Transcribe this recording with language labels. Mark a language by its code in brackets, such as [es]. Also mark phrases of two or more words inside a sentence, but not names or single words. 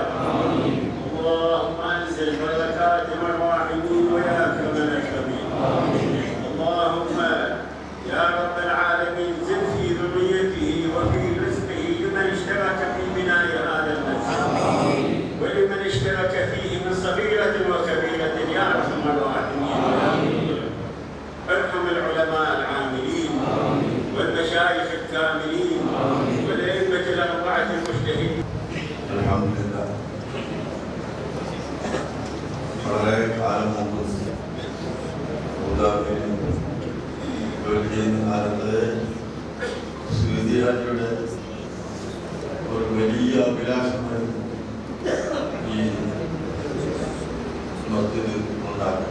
[ar] اللهم انزل بركات الراحمين ويا اكرم الاكرمين اللهم يا رب العالمين زد في ذريته وفي رزقه لمن اشترك في بناء هذا المسجد ولمن اشترك فيه من صغيرة وكبيرة يا أرحم الراحمين ارحم العلماء العاملين والمشايخ الكاملين والأئمة الأربعة المجتهدين. الحمد لله. [ml] വളരെ കാലം മുമ്പ് കാലത്ത് സുവിദ്യാർത്ഥിയുടെ ഒരു വലിയ അഭിലാഷമായിരുന്നു ഈ മസ്ജിദ് ഉണ്ടാക്കുക.